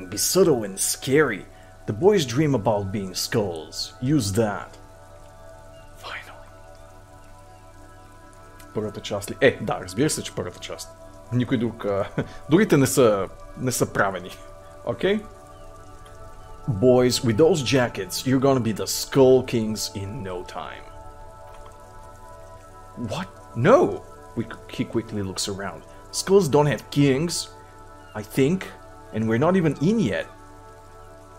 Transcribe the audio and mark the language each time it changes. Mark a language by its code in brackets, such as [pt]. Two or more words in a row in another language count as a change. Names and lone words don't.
[en] Be subtle and scary. The boys dream about being skulls. Use that. Finally. [bg] Първата част ли? Да, разбира се, че първата част. Никой друг... Другите не са правени. [en] Okay? Boys, with those jackets, you're gonna be the Skull Kings in no time. What? No! He quickly looks around. Skulls don't have kings, I think, and we're not even in yet.